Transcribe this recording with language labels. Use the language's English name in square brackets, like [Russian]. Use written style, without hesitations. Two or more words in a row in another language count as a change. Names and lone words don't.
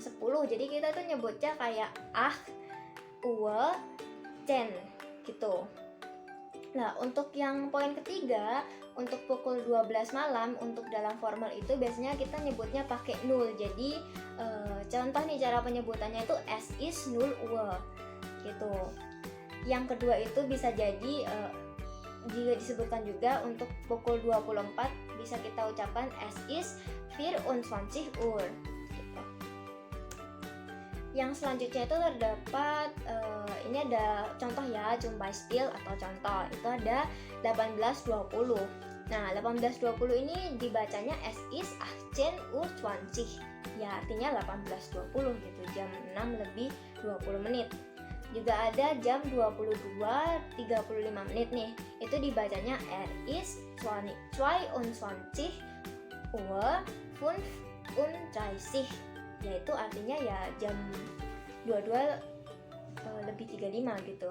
[Indonesian] Jadi kita tuh nyebutnya kayak 8 Uhr 10 gitu. Nah, untuk yang poin ketiga, untuk pukul 12 malam untuk dalam formal itu biasanya kita nyebutnya pakai 0. Jadi contoh nih cara penyebutannya itu [German] es ist 0 Uhr [Indonesian] gitu. Yang kedua itu bisa jadi jika disebutkan juga untuk pukul 24 bisa kita ucapkan [German] es ist 24 Uhr [Indonesian] gitu. Yang selanjutnya itu terdapat ini ada contoh ya, [German] zum Beispiel [Indonesian] atau contoh itu ada 18.20. Nah, 18.20 ini dibacanya [German] es ist 18.20 [Indonesian] ya, artinya 18.20 gitu, jam 6 lebih 20 menit. Juga ada jam 22.35 menit nih, itu dibacanya [German] ist 22 Uhr 35, [Indonesian] yaitu artinya ya jam 22 lebih 35 gitu.